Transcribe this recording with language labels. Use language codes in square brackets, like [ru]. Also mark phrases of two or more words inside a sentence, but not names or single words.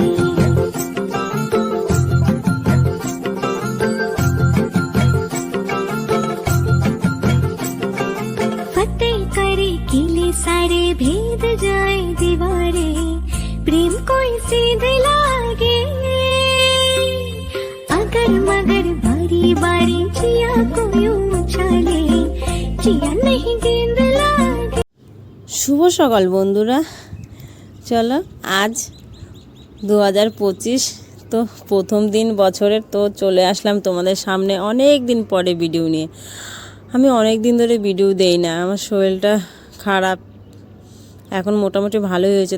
[hi] सारे भेद जाए दीवारे, प्रेम कोई सीधे लागे। अगर मगर बारी बारी जिया को यूं उछाले, जिया नहीं गेंद लागे। [bn] শুভ সকাল বন্ধুরা, চলো আজ 2025 তো প্রথম দিন বছরের। তো চলে আসলাম তোমাদের সামনে অনেক দিন পরে ভিডিও নিয়ে। আমি অনেক দিন ধরে ভিডিও দেই না, আমার শরীরটা খারাপ, এখন মোটামুটি ভালোই হয়েছে।